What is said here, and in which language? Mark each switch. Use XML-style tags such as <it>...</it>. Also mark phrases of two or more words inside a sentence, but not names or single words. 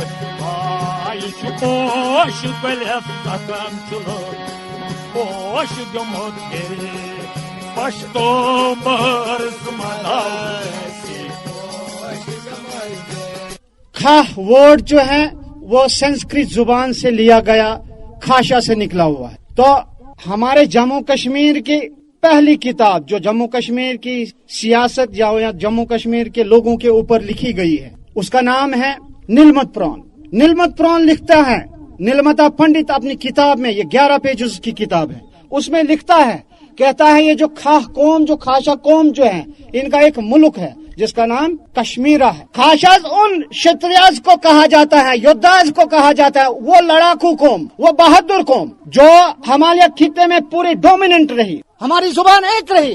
<ur>آئی پوش گلے سکم چلو پوش گموتے پشتو بہر کھا ورڈ جو ہے وہ سنسکرت زبان سے لیا گیا، کھاشا سے نکلا ہوا ہے۔ تو ہمارے جموں کشمیر کی پہلی کتاب جو جموں کشمیر کی سیاست یا جموں کشمیر کے لوگوں کے اوپر لکھی گئی ہے اس کا نام ہے نیلمت پران۔ نیلمت پران لکھتا ہے، نیلمتا پنڈت اپنی کتاب میں، یہ 11 پیجز کی کتاب ہے، اس میں لکھتا ہے، کہتا ہے یہ جو کھا قوم، جو کھاشا قوم جو ہے ان کا ایک ملک ہے جس کا نام کشمیرہ ہے۔ کھاشاز ان شتریاز کو کہا جاتا ہے، یودھاز کو کہا جاتا ہے، وہ لڑاکو قوم، وہ بہادر قوم جو ہمارے خطے میں پوری ڈومیننٹ رہی، ہماری زبان ایک رہی۔</ur>